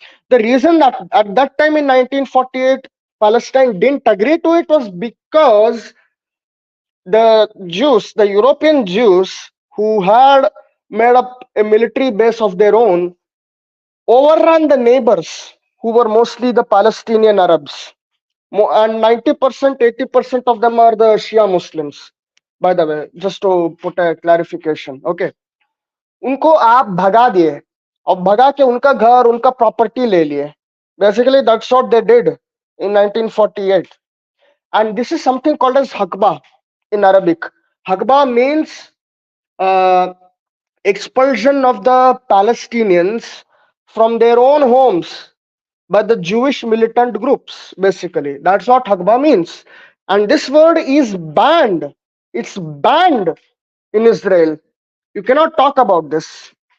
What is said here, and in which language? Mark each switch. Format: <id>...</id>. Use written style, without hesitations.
<en>The reason that at that time in 1948 Palestine didn't agree to it was because the Jews, the European Jews who had made up a military base of their own, overran the neighbors who were mostly the Palestinian Arabs. And 90%, 80% of them are the Shia Muslims, by the way, just to put a clarification. Okay.</en> <hi>उनको आप भगा दिए और भगा के उनका घर उनका प्रॉपर्टी ले लिए।</hi> <en>Basically that's what they did in 1948, and this is something called as हकबा in Arabic. हकबा means expulsion of the Palestinians from their own homes by the Jewish militant groups. Basically, that's what Hagbah means. And this word is banned. It's banned in Israel. You cannot talk about this.</en>